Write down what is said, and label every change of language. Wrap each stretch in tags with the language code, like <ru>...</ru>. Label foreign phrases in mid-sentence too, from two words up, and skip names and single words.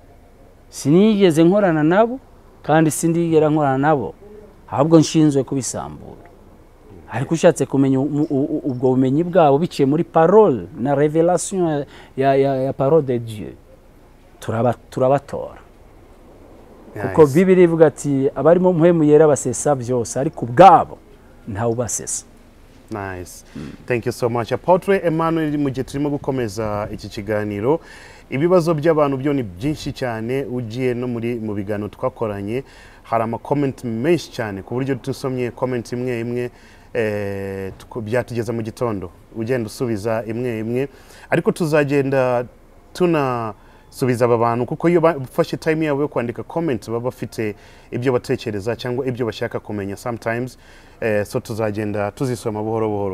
<rw>sinigeze nkorana nabo kandi sindigera nkorana nabo ahubwo nshinzwe kubisambura ariko ushatse kumenya ubwo bumenyi bwabo biciye muri parole na revelation ya</rw> <fr>parole de Dieu</fr> <rw>turabatora kuko Bibiliya ivuga ati abarimo muhemu yera basesa byose ariko ubwabo ntawe basesa.</rw> <en>Nice. Thank you so much.</en> <rw>Apotre Emmanuel mu gihe turimo gukomeza iki kiganiro ibibazo by'abantu byo ni byinshi cyane ugiye no mu bigano twakoranye hari ama comment menshi cyane ku buryo tusomye comment imwe imwe byatugeza mu gitondo ugenda usubiza imwe imwe ariko tuzagenda tunasubiza aba bantu kuko iyo bafashe time yabo yo kwandika comment baba bafite ibyo batekereza cyangwa ibyo bashaka kumenya</rw> <en>sometimes so</en> <rw>tuzagenda tuzisoma buhoro buhoro.</rw>